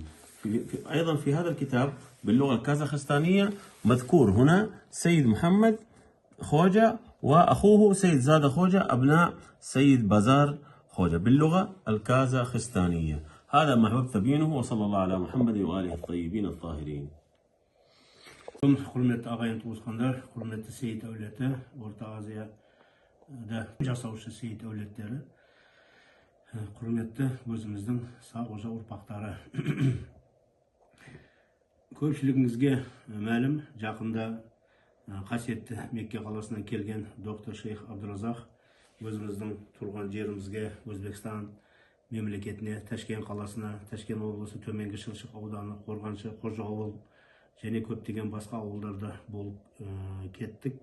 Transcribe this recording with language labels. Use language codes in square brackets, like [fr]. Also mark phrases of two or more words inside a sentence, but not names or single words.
[ar] أيضا في هذا الكتاب باللغة الكازاخستانية مذكور هنا سيد محمد خوجة وأخوه سيد زادة خوجة أبناء سيد بازار خوجة باللغة الكازاخستانية. هذا ما أحببت تبيينه، وصلى الله على محمد وآله الطيبين الطاهرين. [kk] Құрметті ағайын туысқандар, құрметті сейіт әулеті, Орта Азияда жасаушы сейіт әулеттері, құрметті өзіміздің Сағожа ұрпақтары. Көпшілігіңізге мәлім, жақында қасиетті Мекке қаласынан келген доктор Шейх Абдуразақ өзіміздің тұрған жерімізге, Өзбекстан мемлекетіне, Ташкент қаласына, Ташкент облысы Төменгі Шылшық ауданы, Қорғаншы, Қожа ауыл және көптеген басқа ауылдарда болып кеттік.